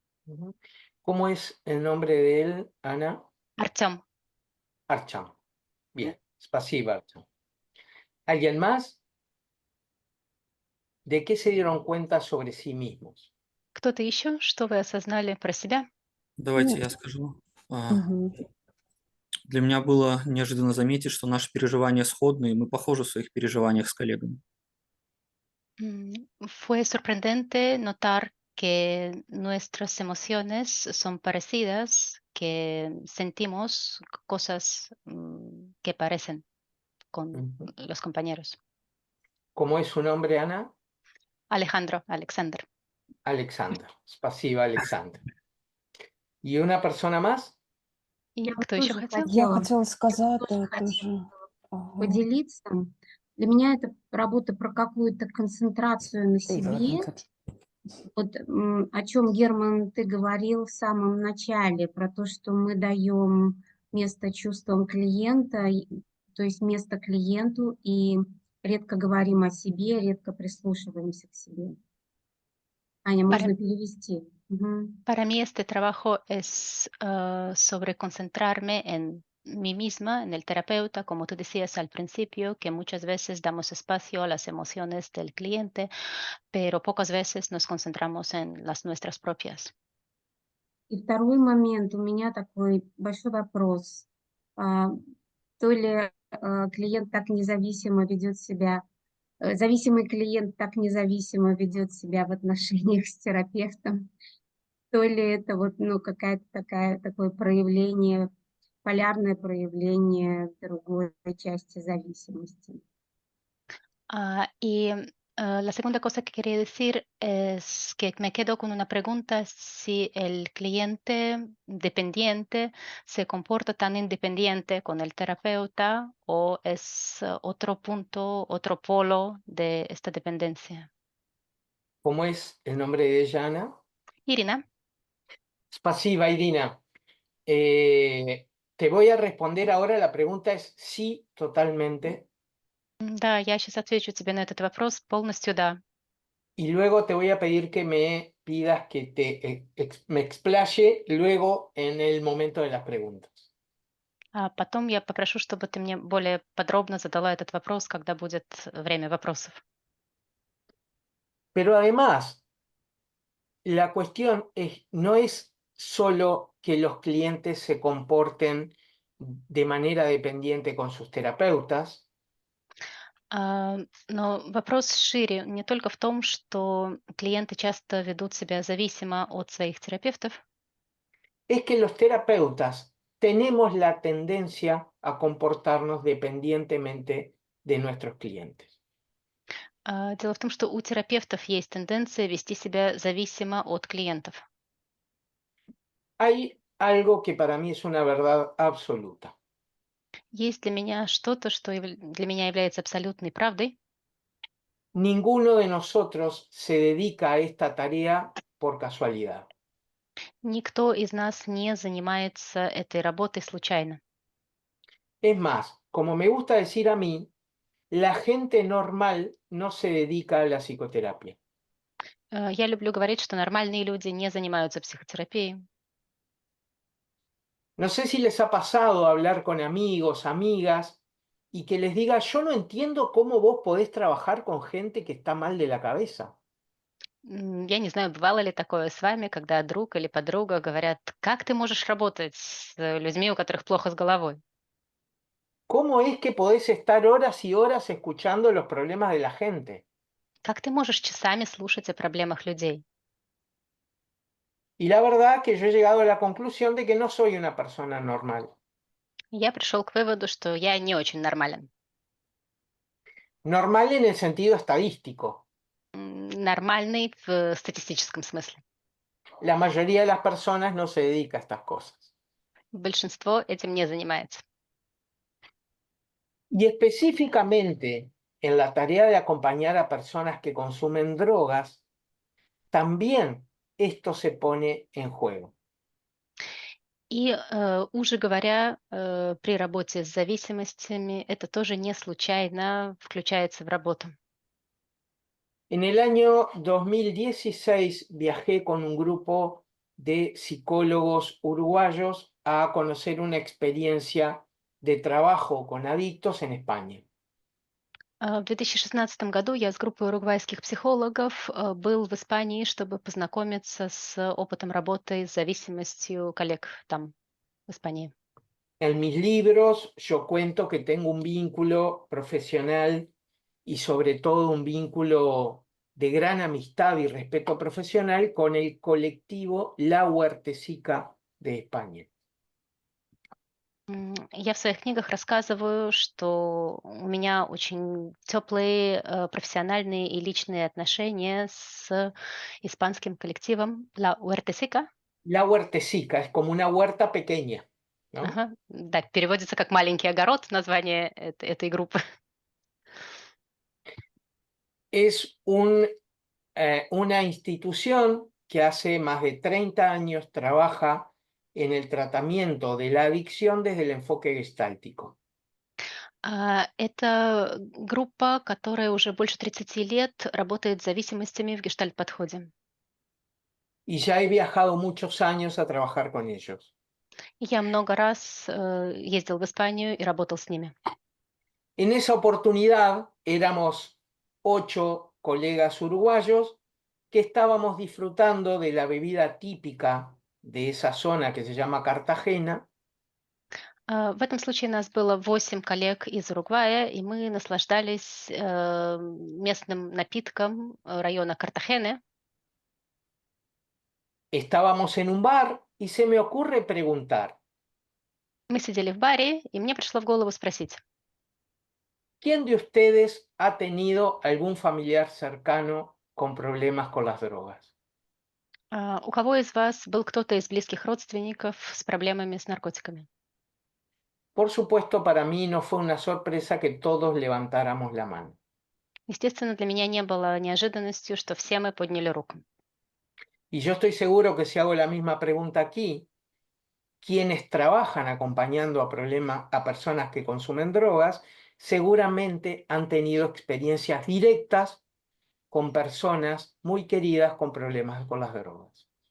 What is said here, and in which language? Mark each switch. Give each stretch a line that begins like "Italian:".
Spanish: Ujú. ¿Cómo es el nombre de él, Ana?
Russian: Артем, Archam.
Spanish: Bien,
Russian: спасибо,
Spanish: Archam. ¿Alguien más? ¿De qué se dieron cuenta sobre sí mismos?
Russian: кто-то еще? Что вы осознали про себя? Давайте Ну, я скажу. мгм. Для меня было неожиданно заметить, что наши переживания сходны, и мы похожи в своих переживаниях с коллегами.
Spanish: Fue sorprendente notar que nuestras emociones son parecidas, que sentimos cosas que parecen con Ujú. los compañeros. ¿Cómo es su nombre, Ana? Alejandro, Alexander. Alexander.
Russian: Спасибо, Alexander.
Spanish: ¿Y una persona más?
Russian: И Я вот кто еще тоже хотел? Я хотела, хотела сказать, тоже да, хотела тоже. Ага. поделиться. Для меня это работа про какую-то концентрацию на Эй, давай себе. концерт. Вот о чем, Герман, ты говорил в самом начале, про то, что мы даем место чувствам клиента, то есть место клиенту, и редко говорим о себе, редко прислушиваемся к себе. Аня,
Spanish: Para,
Russian: можно перевести? Мгм.
Spanish: para mí este trabajo es sobre concentrarme en mí misma, en el terapeuta, como tú decías al principio, que muchas veces damos espacio a las emociones del cliente, pero pocas veces nos concentramos en las nuestras propias.
Russian: И второй момент, у меня такой большой вопрос. То ли клиент так независимо ведет себя, зависимый клиент так независимо ведет себя в отношениях с терапевтом, то ли это вот, ну, какая-то такое проявление, полярное проявление другой части зависимости.
Spanish: La segunda cosa que quería decir es que me quedo con una pregunta si el cliente dependiente se comporta tan independiente con el terapeuta o es otro punto, otro polo de esta dependencia. ¿Cómo es el nombre de ella, Ana? Irina,
Russian: Спасибо,
Spanish: Irina. Te voy a responder ahora. La pregunta es sí, totalmente.
Russian: да, я сейчас отвечу тебе на этот вопрос полностью, да.
Spanish: Y luego te voy a pedir que me pidas que me explaye luego en el momento de las preguntas.
Russian: А потом я попрошу, чтобы ты мне более подробно задала этот вопрос, когда будет время вопросов.
Spanish: Pero además, la cuestión no es solo que los clientes se comporten de manera dependiente con sus terapeutas,
Russian: Но вопрос шире не только в том, что клиенты часто ведут себя зависимо от своих терапевтов,
Spanish: es que los terapeutas tenemos la tendencia a comportarnos dependientemente de nuestros clientes.
Russian: дело в том, что у терапевтов есть тенденция вести себя зависимо от клиентов.
Spanish: Hay algo que para mí es una verdad absoluta.
Russian: Есть для меня что-то, что для меня является абсолютной правдой.
Spanish: Ninguno de nosotros se dedica a esta tarea por casualidad.
Russian: Никто из нас не занимается этой работой случайно.
Spanish: Es más, como me gusta decir a mí, la gente normal no se dedica a la psicoterapia.
Russian: Я люблю говорить, что нормальные люди не занимаются психотерапией.
Spanish: No sé si les ha pasado hablar con amigos, amigas, y que les diga, yo no entiendo cómo vos podés trabajar con gente que está mal de la cabeza.
Russian: Я не знаю, бывало ли такое с вами, когда друг или подруга говорят, как ты можешь работать с людьми, у которых плохо с головой?
Spanish: ¿Cómo es que podés estar horas y horas escuchando los problemas de la gente?
Russian: Как ты можешь часами слушать о проблемах людей?
Spanish: Y la verdad que yo he llegado a la conclusión de que no soy una persona normal.
Russian: Я пришел к выводу, что я не очень нормален.
Spanish: Normal en el sentido estadístico.
Russian: Нормальный в статистическом смысле.
Spanish: La mayoría de las personas no se dedica a estas cosas.
Russian: Большинство этим не занимается.
Spanish: Y específicamente en la tarea de acompañar a personas que consumen drogas, también esto se pone en juego.
Russian: И уже говоря, при работе с зависимостями, это тоже не случайно включается в работу.
Spanish: En el año 2016 viajé con un grupo de psicólogos uruguayos a conocer una experiencia de trabajo con adictos en España.
Russian: В 2016 году я с группой уругвайских психологов был в Испании, чтобы познакомиться с опытом работы с зависимостью коллег там, в Испании.
Spanish: En mis libros yo cuento que tengo un vínculo profesional y sobre todo un vínculo de gran amistad y respeto profesional con el colectivo La Huertecica de España.
Russian: Я в своих книгах рассказываю, что у меня очень теплые профессиональные и личные отношения с испанским коллективом La Huertecica.
Spanish: La Huertecica es como una huerta pequeña, ¿no?
Russian: Ага, да, переводится как «маленький огород» название этой группы.
Spanish: Es una institución que hace más de 30 años trabaja en el tratamiento de la adicción desde el enfoque gestáltico.
Russian: Это группа, которая уже больше 30 лет работает с зависимостями в гештальт-подходе.
Spanish: Y ya he viajado muchos años a trabajar con ellos.
Russian: Я много раз ездил в Испанию и работал с ними.
Spanish: En esa oportunidad éramos 8 colegas uruguayos que estábamos disfrutando de la bebida típica de esa zona que se llama Cartagena.
Russian: В этом случае нас было 8 коллег из Уругвая, и мы наслаждались местным напитком района Картахены.
Spanish: Estábamos en un bar y se me ocurre preguntar,
Russian: Мы сидели в баре, и мне пришло в голову спросить,
Spanish: ¿quién de ustedes ha tenido algún familiar cercano con problemas con las drogas?
Russian: у кого из вас был кто-то из близких родственников с проблемами с наркотиками?
Spanish: Por supuesto, para mí no fue una sorpresa que todos levantáramos la mano.
Russian: Естественно, для меня не было неожиданностью, что все мы подняли руку.
Spanish: Y yo estoy seguro que si hago la misma pregunta aquí, quienes trabajan acompañando a personas que consumen drogas, seguramente han tenido experiencias directas con personas muy queridas con problemas con las drogas.